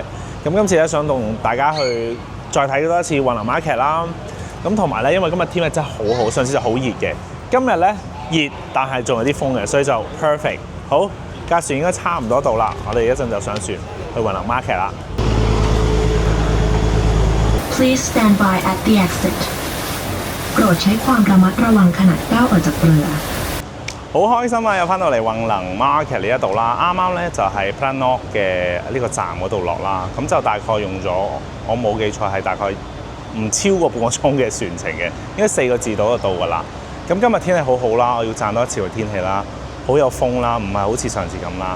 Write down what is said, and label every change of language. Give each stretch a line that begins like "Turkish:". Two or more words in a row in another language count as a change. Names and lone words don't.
Cantonese: 咁今次咧想同大家去再睇多一次宏能 market 啦。咁同埋咧，因為今日天氣真係好好，上次就好熱嘅。今日咧熱，但係仲有啲風嘅，所以就 perfect。好，架船應該差唔多到啦，我哋一陣就上船去宏能 market 啦。
English: Please stand by at the exit.
Thai: โปรดใช้ความระมัดระวังขณะก้าวออกจากเรือ
Cantonese: 好開心啊！又翻到嚟宏能 market 呢一度啦，啱啱咧就喺 Phra Nath 嘅呢個站嗰度落啦，咁就大概用咗我冇記錯係大概唔超過半個鐘嘅船程嘅，應該4個字到就到㗎啦。咁今日天氣好好啦，我要讚多一次個天氣啦，好有風啦，唔係好似上次咁啦。